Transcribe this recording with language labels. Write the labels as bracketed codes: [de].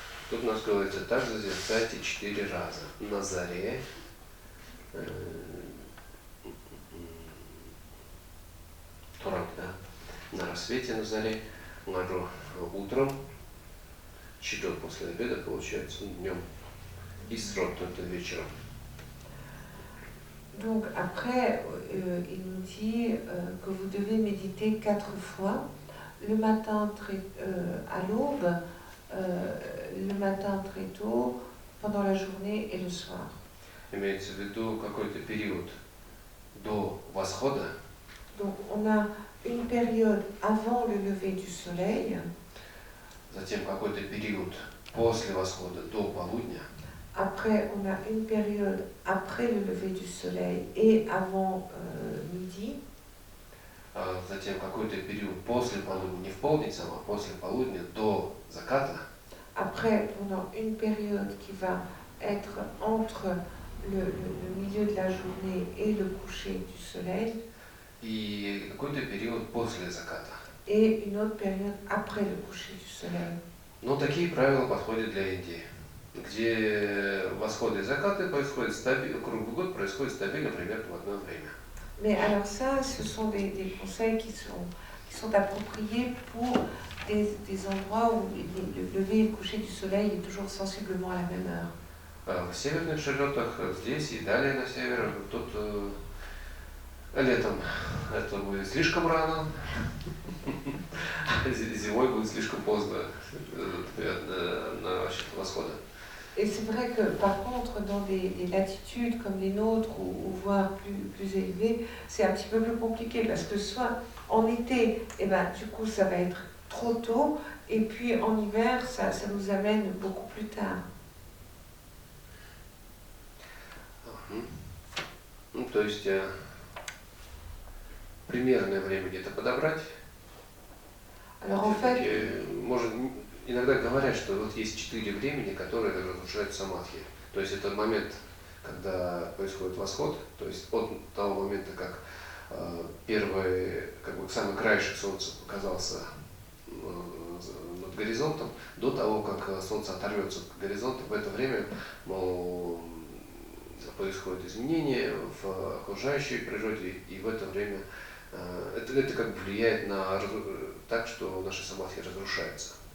[ru] Тут у нас говорится, так созерцайте 4 раза. На заре, Турак, да? На рассвете, на заре, утром, читот после обеда, получается, днем, и срок, это вечером. [fr] Donc après, il nous dit que vous devez méditer 4 fois, le matin à l'aube, le matin très tôt, pendant la journée et le soir. [ru] Имеется в виду какой-то период до восхода. [fr] Donc on a une période avant le lever du soleil. [ru] Затем какой-то период после восхода до полудня. [fr] Après, on a une période après le lever du soleil et avant midi. [ru] Затем какой-то период после полудня, не в полдень само, а после полудня до заката. [fr] Après, on a une période qui va être entre le milieu de la journée et le coucher du soleil. [ru] И какой-то период после заката. [fr] Et une autre période après le coucher du soleil. [ru] Но такие правила подходят для Индии, где восходы и закаты происходят круглый год, происходит стабильно примерно в одно время. [fr] Mais alors ça, ce sont des conseils qui sont appropriés pour des endroits où le lever et le coucher du soleil est toujours sensiblement à la même heure. [ru] В северных широтах, здесь и далее на север, тут летом это будет слишком рано, зимой будет слишком поздно на восхода. [fr] Et c'est vrai que par contre, dans des latitudes comme les nôtres ou voire plus élevées, c'est un petit peu plus compliqué parce que soit en été, eh ben, du coup ça va être trop tôt, et puis en hiver, ça nous amène beaucoup plus tard. [ru] Ну, то есть примерное время где-то подобрать. [fr] Alors en fait, [ru] может, иногда говорят, что вот есть 4 времени, которые разрушают самадхи. То есть это момент, когда происходит восход, то есть от того момента, как первый, как бы самый краешек солнца показался над горизонтом, до того, как солнце оторвется от горизонта, в это время, мол, происходит изменение в окружающей природе, и в это время это как бы влияет на так, что наши самадхи разрушаются.